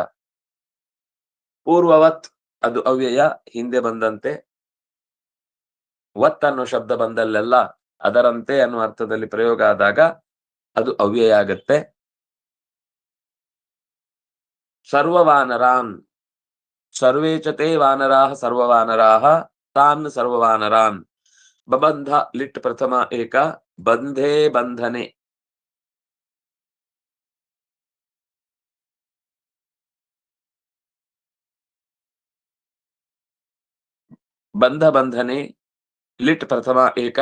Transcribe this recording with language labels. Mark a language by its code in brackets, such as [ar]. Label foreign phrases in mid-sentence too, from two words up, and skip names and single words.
[kn] ಪೂರ್ವವತ್ ಅದು ಅವ್ಯಯ, ಹಿಂದೆ ಬಂದಂತೆ. ವತ್ ಅನ್ನೋ ಶಬ್ದ ಬಂದಲ್ಲೆಲ್ಲ ಅದರಂತೆ ಅನ್ನುವ ಅರ್ಥದಲ್ಲಿ ಪ್ರಯೋಗ ಆದಾಗ ಅದು ಅವ್ಯಯ ಆಗತ್ತೆ. [sa] ಸರ್ವವಾನರಾನ್ ಸರ್ವೇ ಚ ತೇ ವಾನರಾಃ ಸರ್ವವಾನರಾಃ ತಾನ್ ಸರ್ವವಾನರಾನ್. ಬಬಂಧ ಲಿಟ್ ಪ್ರಥಮ ಏಕ ಬಂಧೇ ಬಂಧನೆ ಬಂಧನೆ ಲಿಟ್ ಪ್ರಥಮ ಏಕ